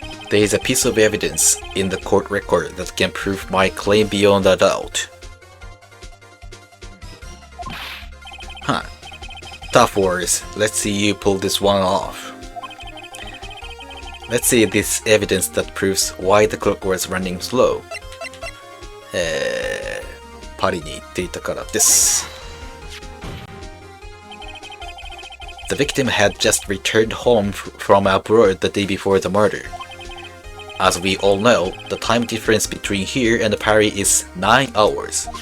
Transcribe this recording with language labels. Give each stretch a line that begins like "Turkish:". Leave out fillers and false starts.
English: There is a piece of evidence in the court record that can prove my claim beyond a doubt. Tough words. Let's see you pull this one off. Let's see this evidence that proves why the clock was running slow.
Japanese: パリに行っていたからです。
English: The victim had just returned home from abroad the day before the murder. As we all know, the time difference between here and Paris is 9 hours.